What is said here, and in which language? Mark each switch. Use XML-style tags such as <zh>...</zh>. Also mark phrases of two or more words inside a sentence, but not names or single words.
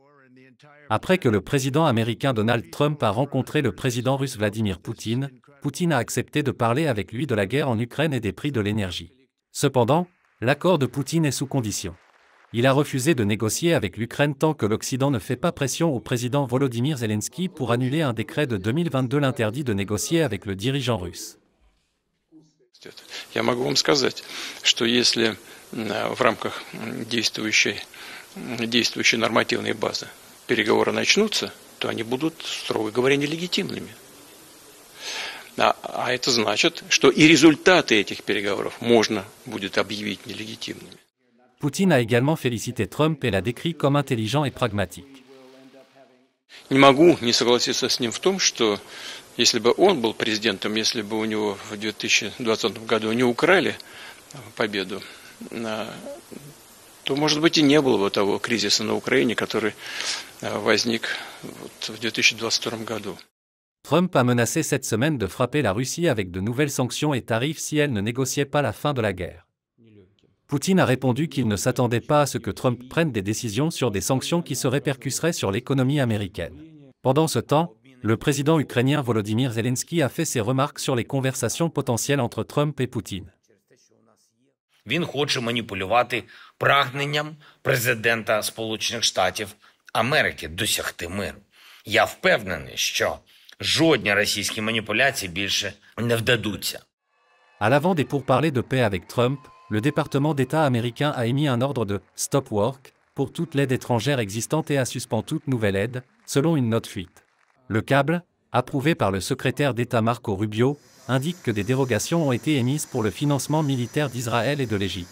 <fr>Après que le président américain Donald Trump a rencontré le président russe Vladimir Poutine, Poutine a accepté de parler avec lui de la guerre en Ukraine et des prix de l'énergie. Cependant, l'accord de Poutine est sous condition. Il a refusé de négocier avec l'Ukraine tant que l'Occident ne fait pas pression au président Volodymyr Zelensky pour annuler un décret de 2022 l'interdit de négocier avec le dirigeant russe.</fr> <ru>Я могу вам сказать, что если в рамках действующей нормативной базы переговоры начнутся, то они будут, строго говоря, нелегитимными. А это значит, что и результаты этих переговоров можно будет объявить нелегитимными.</ru> <fr>Poutine a également félicité Trump et l'a décrit comme intelligent et pragmatique.</fr> <ru>Не могу не согласиться с ним в том, что если бы он был президентом, если бы у него в 2020 году не украли победу, то, может быть, и не было бы того кризиса на Украине, который возник в 2022 году.</ru> <fr>Trump a menacé cette semaine de frapper la Russie avec de nouvelles sanctions et tarifs si elle ne négociait pas la fin de la guerre. Poutine a répondu qu'il ne s'attendait pas à ce que Trump prenne des décisions sur des sanctions qui se répercuteraient sur l'économie américaine. Pendant ce temps, le président ukrainien Volodymyr Zelensky a fait ses remarques sur les conversations potentielles entre Trump et Poutine.</fr> <uk>Він хоче маніпулювати прагненням президента Сполучених Штатів Америки досягти миру. Я впевнений, що жодні російські маніпуляції більше не вдадуться.</uk> <fr>À l'avant des pourparlers de paix avec Trump, le département d'État américain a émis un ordre de «</fr> <en>stop work</en> <fr>» pour toute l'aide étrangère existante et a suspendu toute nouvelle aide, selon une note fuite. Le câble, approuvé par le secrétaire d'État Marco Rubio, indique que des dérogations ont été émises pour le financement militaire d'Israël et de l'Égypte.</fr>